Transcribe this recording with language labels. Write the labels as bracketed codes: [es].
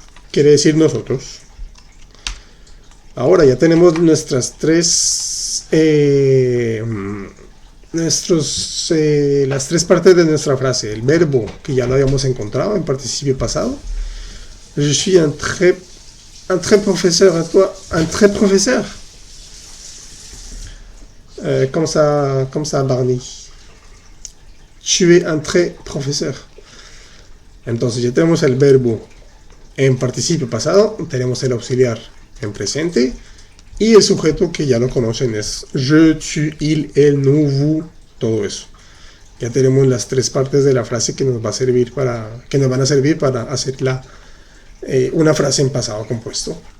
[es] Quiere decir nosotros. Ahora ya tenemos nuestras las tres partes de nuestra frase. El verbo, que ya lo habíamos encontrado en participio pasado. [fr] Je suis un très professeur à toi. Un très professeur. Comme ça, Barney. Tu es un très professeur. [es] Entonces ya tenemos el verbo en participio pasado, tenemos el auxiliar en presente y el sujeto que ya lo conocen es [fr] je, tu, il, elle, nous, vous, [es] todo eso. Ya tenemos las tres partes de la frase que nos va a servir que nos van a servir para hacer una frase en pasado compuesto.